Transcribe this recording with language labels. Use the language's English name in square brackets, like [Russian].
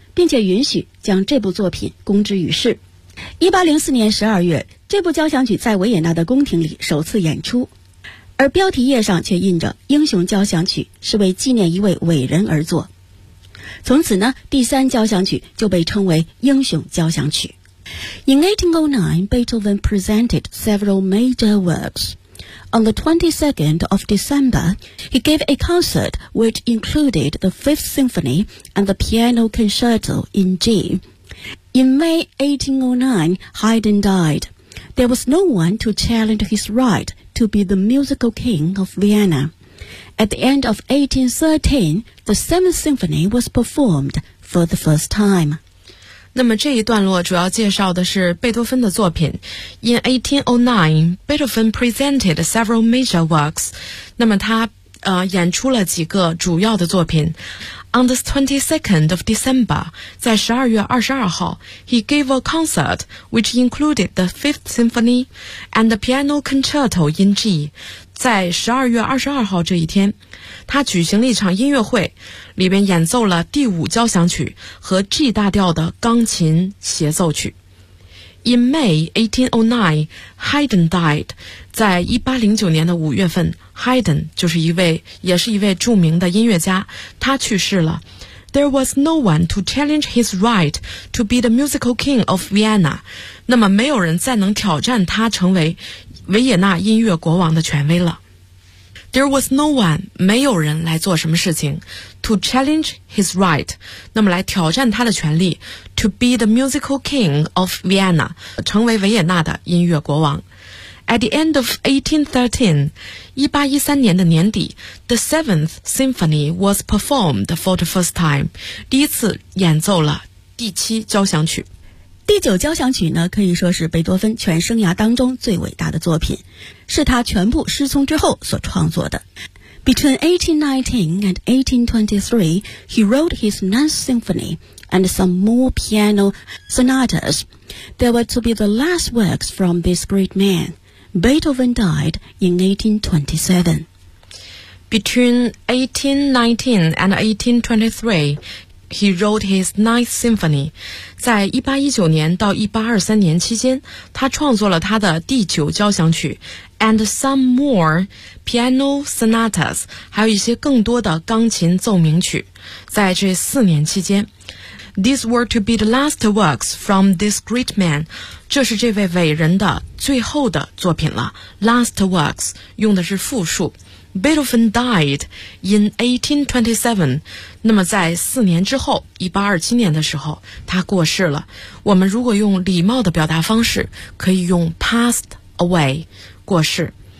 [Chinese] 并且允许将这部作品公之于世。1804年12月，这部交响曲在维也纳的宫廷里首次演出，而标题页上却印着英雄交响曲，是为纪念一位伟人而作。从此呢，第三交响曲就被称为英雄交响曲。 [English] In 1809, Beethoven presented several major works. On the 22nd of December, he gave a concert which included the Fifth Symphony and the Piano Concerto in G. In May 1809, Haydn died. There was no one to challenge his right to be the musical king of Vienna. At the end of 1813, the Seventh Symphony was performed for the first time. [Chinese] 那么这一段落主要介绍的是贝多芬的作品。 [English] In 1809, Beethoven presented several major works. [Chinese] 那么他演出了几个主要的作品。 [English] On the 22nd of December, [Chinese] 在12月22号 [English] he gave a concert which included the Fifth Symphony and the Piano Concerto in G. [Chinese] 在12月22号这一天，他举行了一场音乐会，里边演奏了第五交响曲和 G 大调的钢琴协奏曲。 [English] In May 1809, Haydn died. [Chinese] 在1809年的5月份， Haydn 就是一位，也是一位著名的音乐家，他去世了。 [English] There was no one to challenge his right to be the musical king of Vienna. [Chinese] 那么没有人再能挑战他成为维也纳音乐国王的权威了。 [English] There was no one, [Chinese] 没有人来做什么事情 [English] to challenge his right, [Chinese] 那么来挑战他的权利 [English] to be the musical king of Vienna, [Chinese] 成为维也纳的音乐国王。 [English] At the end of 1813, [Chinese] 1813年的年底 [English] the Seventh Symphony was performed for the first time, [Chinese] 第一次演奏了第七交响曲。第九交响曲呢，可以说是贝多芬全生涯当中最伟大的作品，是他全部失聪之后所创作的。 [English] Between 1819 and 1823, he wrote his Ninth Symphony and some more piano sonatas. They were to be the last works from this great man. Beethoven died in 1827. Between 1819 and 1823,He wrote his Ninth Symphony. [Chinese] 在1819年到1823年期间，他创作了他的第九交响曲 [English] and some more piano sonatas, [Chinese] 还有一些更多的钢琴奏鸣曲。在这四年期间， [English] These were to be the last works from this great man. [Chinese] 这是这位伟人的最后的作品了。 [English] Last works [Chinese] 用的是复数。 [English] Beethoven died in 1827. [Chinese] 那么在四年之后1827年的时候他过世了。我们如果用礼貌的表达方式可以用 [English] passed away, [Chinese] 过世。